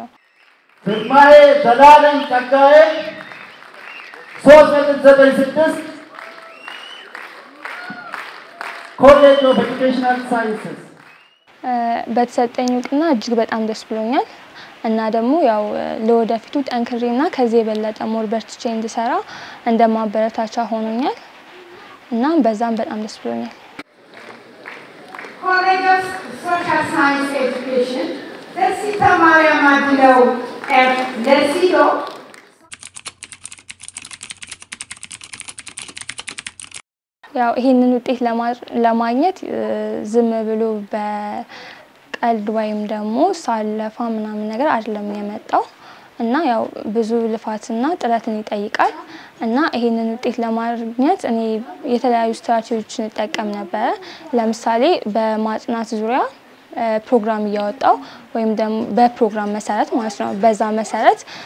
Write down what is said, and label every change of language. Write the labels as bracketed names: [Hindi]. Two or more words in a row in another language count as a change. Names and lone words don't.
[Amharic] ግርማዬ ዘላለም ጸጋዬ 3.96 ኮሌጅ ኦፍ ኤጁኬሽናል ሳይንስስ በተሰጠኝ እውቅና እጅግ በጣም ደስ ብሎኛል እና ደግሞ ያው ለወደፊቱ ጠንክሬና ከዚህ የበለጠ ሞር በርትቼ እንድሰራ እንደማበረታቻ ሆኖኛል እና በዛም በጣም ደስ ብሎኛል። College of Social Science Education Lesita Maria Madilo and Lesido ያው ይሄንን ውጤት ለማግኘት ዝም ብሎ በቀልድ ወይም ደግሞ ሳለፋ ምናምን ነገር አይደለም የመጣው እና ያው ብዙ ልፋትና ጥረትን ይጠይቃል እና ይሄንን ውጤት ለማግኘት እኔ የተለያዩ ስትራቴጂዎችን ተጠቀም ነበር። ለምሳሌ በማጥናት ዙሪያ ፕሮግራም እያወጣው ወይም ደግሞ በፕሮግራም መሰረት ማለት ነው በዛ መሰረት